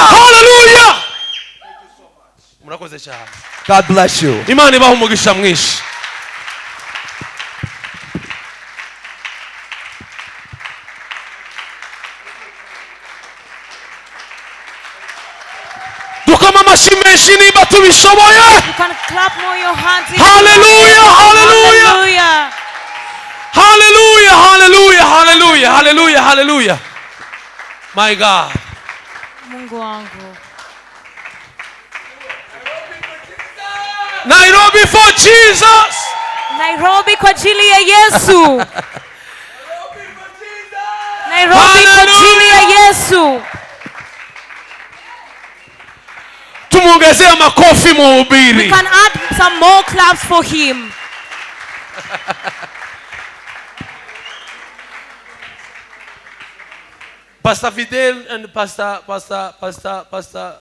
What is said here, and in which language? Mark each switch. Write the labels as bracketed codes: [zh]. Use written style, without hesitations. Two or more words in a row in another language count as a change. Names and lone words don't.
[rw] Hallelujah! Murakoze cyane. [en] God bless you. [rw] Imana ibaha umugisha mwinshi. Dukoma amashyi menshi niba tubishoboye. [en] You can clap more your hands. Hallelujah! Hallelujah! Hallelujah. Hallelujah! Hallelujah! Hallelujah! Hallelujah! My God. [sw] Mungu wangu. [en] Nairobi for Jesus. [sw] Nairobi kwa ajili ya Yesu. Nairobi kwa ajili ya Yesu. Tumuongezea makofi [en] We [sw] mhubiri. [en] can add some more claps for him. Pastor Fidel and Pastor